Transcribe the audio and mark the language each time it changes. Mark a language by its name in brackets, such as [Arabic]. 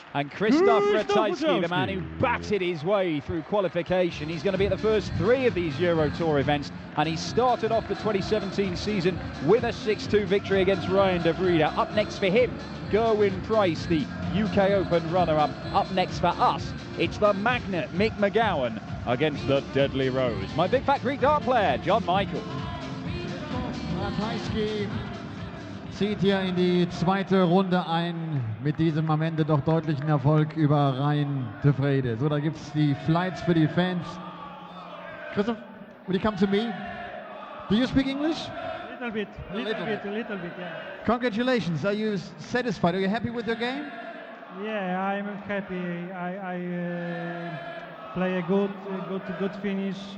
[English] And Krzysztof Ratajski, the man who batted his way through qualification, he's going to be at the first 3 of these Euro Tour events, and he started off the 2017 season with a 6-2 victory against Ryan de Vreede. Up next for him, Gerwyn Price, the UK Open runner-up. Up next for us, it's the magnet Mick McGowan against the Deadly Rose. My big fat Greek dart player, John Michael. [German] Ratajski zieht hier in die zweite Runde ein mit diesem am Ende doch deutlichen Erfolg über Ryan de Vreede. So, da gibt es die Flights für die Fans. [English] Christoph, will you come to me? Do you speak English? A little bit, yeah. Congratulations. Are you satisfied? Are you happy with your game? Yeah, I'm happy. I play a good finish.